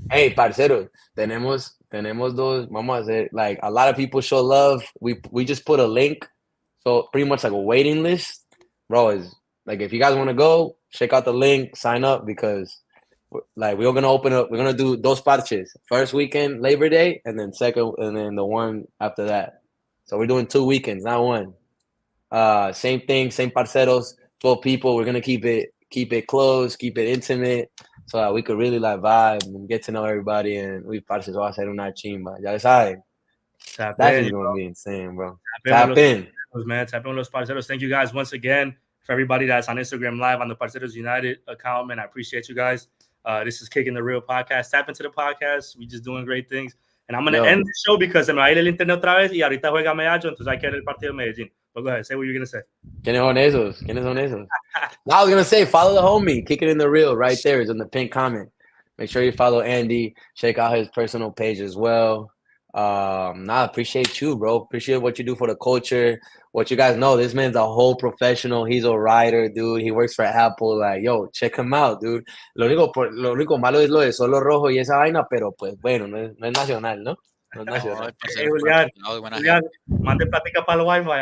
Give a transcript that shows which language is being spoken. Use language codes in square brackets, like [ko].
[es] Hey, parceros, tenemos dos. Vamos a hacer, [en] like, a lot of people show love. We just put a link, so pretty much like a waiting list, bro. Is like, if you guys want to go, check out the link, sign up, because like we're gonna open up. We're gonna do [es] dos parches. [en] First weekend, Labor Day, and then second, and then the one after that. So we're doing 2 weekends, not one. Same thing, same parceros, 12 people. We're gonna keep it close, keep it intimate, so that we could really like vibe and get to know everybody. And we [es] parces va a hacer una chimba. Ya saben. [en] That is gonna be insane, bro. Tap in. Man, tap in [es] los parceros. [en] Thank you guys once again. For everybody that's on Instagram Live on the Parceros United account, man, I appreciate you guys. This is Kickin the Real podcast. Tap into the podcast. We just doing great things. And I'm going to end the show because [es] se me va a ir el internet otra vez y ahorita juega Medallo, entonces hay que ver el partido de Medellín. [en] But go ahead, say what you're going to say. [es] ¿Quiénes son esos? ¿Quiénes son esos? [en] No, I was going to say, follow the homie. Kickin in the Real right there. It's in the pinned comment. Make sure you follow Andy. Check out his personal page as well. Appreciate you, bro. Appreciate what you do for the culture. What you guys know, this man's a whole professional. He's a writer, dude. He works for Apple. Like, yo, check him out, dude. [es] Lo único malo es lo de Solo Rojo y esa vaina, pero pues bueno, no es nacional, ¿no? No es nacional. Julián, mande plática para el Wi-Fi.